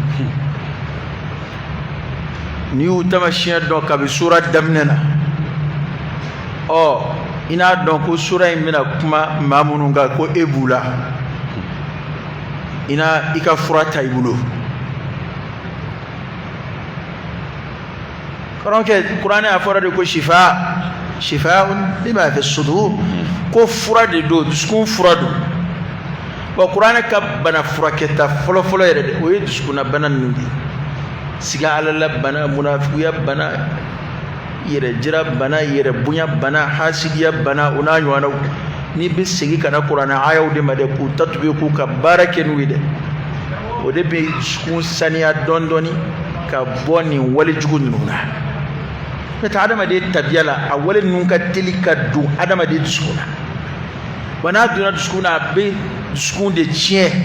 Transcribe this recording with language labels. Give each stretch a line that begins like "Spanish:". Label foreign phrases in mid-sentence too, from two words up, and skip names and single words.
Bambara: n'i y'u tamasiyɛn dɔn kabi sura daminɛ na i n'a dɔn ko sura in bɛna kuma maa minnu kan ko e b'u la i ka fura ta i bolo karamɔgɔkɛ kuranɛ a fɔra de ko
Arabic: شفاء لما في الصدور
Bambara: ko fura de don dusukun fura don wa kuranɛ ka bana furakɛta fɔlɔfɔlɔ yɛrɛ de o ye dusukunna bana ninnu de siga alala bana munafigiya bana yɛrɛ jira bana yɛrɛ bonya bana hasidiya bana o n'a ɲɔgɔnnaw n'i bɛ segin ka na kuranɛ ayaw de ma dɛ k'u tatube k'u ka baara kɛ n'u ye dɛ o de bɛ dusukun saniya dɔɔni dɔɔni ka bɔ nin wale jugu ninnu na n'o tɛ adamaden tabiya la a wale ninnu ka teli ka don adamaden dusukun na wa n'a donna dusukun na a bɛ dusukun de tiɲɛ